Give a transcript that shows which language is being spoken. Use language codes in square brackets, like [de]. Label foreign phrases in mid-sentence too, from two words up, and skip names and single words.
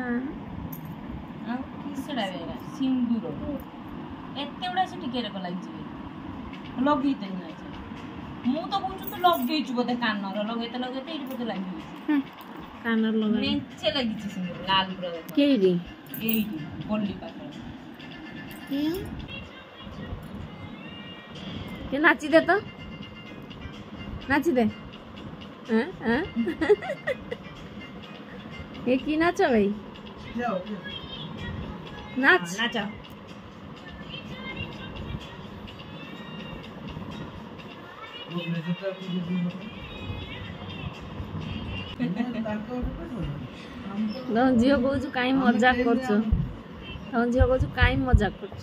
[or] ଆଉ କିସଟା ବେରା ସିନ୍ଦୁର ଏତେ ଗୁଡ଼ା ସେ ଟିକେ ଲାଗିଛି ଲଗେଇତେ ନାହିଁ ମୁଁ ତ କହୁଛୁ ତୁ ଲଗେଇଛୁ ବୋଧେ କାନର ଲଗେଇତେ ଏଇଠି ବୋଧେ ଲାଗିଯାଇଛି କାନର ଲଗା ମେଞ୍ଚେ ଲାଗିଛି ସିନ୍ଦୁର ଲାଲ ପୁରା କେଇଠି ଏଇଠି ଗଲି ପାଖରେ ନାଚି ଦେ ତ ନାଚି ଦେ [hi] ये की नाच भाई नाच [or] ନାଚ ତମ ଝିଅ କହୁଛୁ କାଇଁ ମଜାକ କରୁଛ ତମ ଝିଅ କହୁଛୁ କାଇଁ ମଜାକ କରୁଛ